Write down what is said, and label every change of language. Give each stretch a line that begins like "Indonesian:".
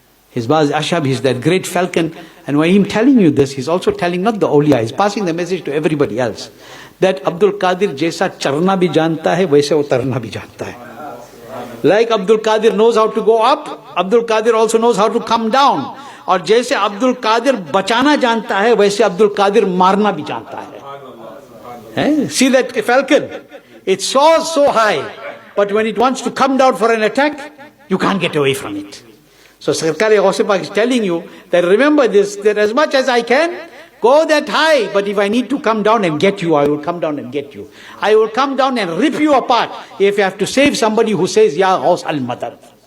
English: His Baz Ashab, he's that great falcon. And when him telling you this, he's also telling not the awliya, he's passing the message to everybody else, that
Hindi: Abdul Qadir jaisa charna bhi janta hai,
English: waise utarna bhi janta hai. Like Abdul Qadir knows how to go up, Abdul Qadir also knows how to come down.
Hindi: और जैसे अब्दुल कादिर बचाना जानता है, वैसे अब्दुल कादिर मारना भी जानता है.
English: See that falcon? It soars so high, but when it wants to come down for an attack, you can't get away from it. So Sarkar-e Gawth Pak is telling you that remember this, that as much as I can, go that high, but if I need to come down and get you, I will come down and get you. I will come down and rip you apart if you have to save somebody who says, Ya Ghaus al-Madad.